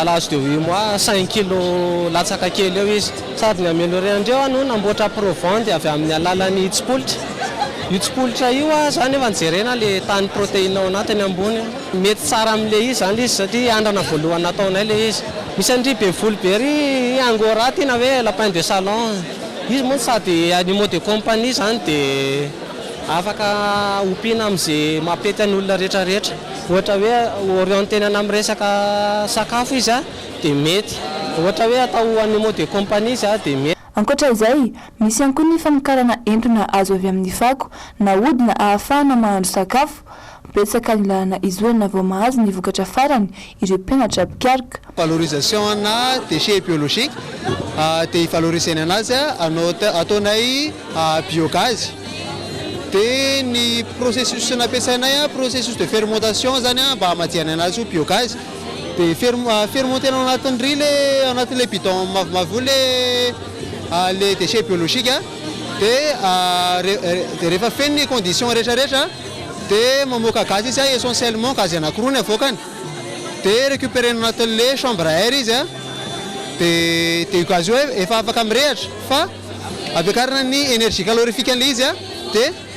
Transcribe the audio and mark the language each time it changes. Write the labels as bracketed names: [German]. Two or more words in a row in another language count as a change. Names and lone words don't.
[Malagasy] alazo de hoe moi 5 kilo latsaka kely eo izy sady ny ameliorer andreo no namboatra provende avy amin'ny alalan'ny tsipolitra io tsipolitra io zany efa nijerena le tany protéine ao anatiny ambony mety tsara amin'le izy zany izy satria andrana voalohany nataonay le izy misy andry be volbery angora tena hoe [French] lapin de salon [Malagasy] izy moa sady [French] animaux de compagnie [Malagasy] zany de afaka ompiana amin'izay mampety an'olona rehetrarehetra ohatra hoe orientena amin'ny resaka sakafo izy dia mety ohatra hoe atao [French] animaux de compagnie [Malagasy] izy dia mety. Ankoatra izay misy ihany koa ny famokarana entona azo avy amin'ny fako na hodina ahafahana mahandro sakafo betsaka ny lalana izoana vao mahazo ny vokatra farany ireo mpianatra mpiarika. Valorisation na [French] déchets biologiques [Malagasy] dia ivalorisena anazy ataonay biogaz dia ny processus nampiasainay [French] processus de fermentation [Malagasy] zany mba hamadihana anazy ho biogaz dia fermentena anatin'ny ry le anatin'le bidon mavomavo le [French] déchets biologiques [Malagasy] dia rehefa feno ny condition rehetrarehetra dia mamoaka gaz izy essentiellement gaz anankiroa ny avoakany dia récupérena anatin'le [French] chambre à air [Malagasy] izy dia io gaz io efa afaka mirehatra fa ampiakarina ny [French] énergie calorifique [Malagasy] an'le izy dia